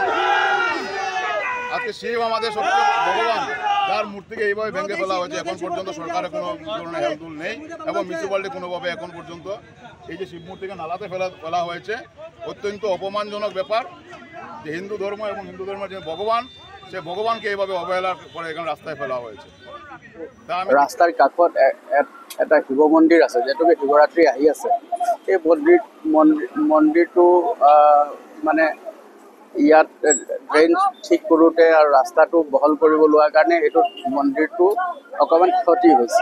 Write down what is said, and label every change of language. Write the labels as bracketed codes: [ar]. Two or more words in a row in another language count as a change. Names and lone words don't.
[bn] আজকে শিব আমাদের সবচেয়ে ভগবান, তার মূর্তিকে এইভাবে ভেঙে ফেলা হয়েছে। এখন পর্যন্ত সরকারের কোনো ধরনের হেলদুল নেই এবং মিউনিসিপ্যালিটি কোনোভাবে এখন পর্যন্ত এই যে শিব মূর্তিকে নালাতে ফেলা হয়েছে অত্যন্ত অপমানজনক ব্যাপার। যে হিন্দু ধর্ম এবং হিন্দু ধর্মের যে ভগবান, সে ভগবানকে এইভাবে অবহেলা করে এখানে রাস্তায় ফেলা হয়েছে। [as] ৰাস্তাৰ কাষত এটা শিৱ মন্দিৰ আছে, যিহেতুকে শিৱৰাত্ৰি আহি আছে। এই মন্দিৰটো মানে ইয়াত ড্ৰেইন ঠিক কৰোঁতে আৰু ৰাস্তাটো বহল কৰিব লোৱাৰ কাৰণে এইটো মন্দিৰটো অকণমান ক্ষতি হৈছে।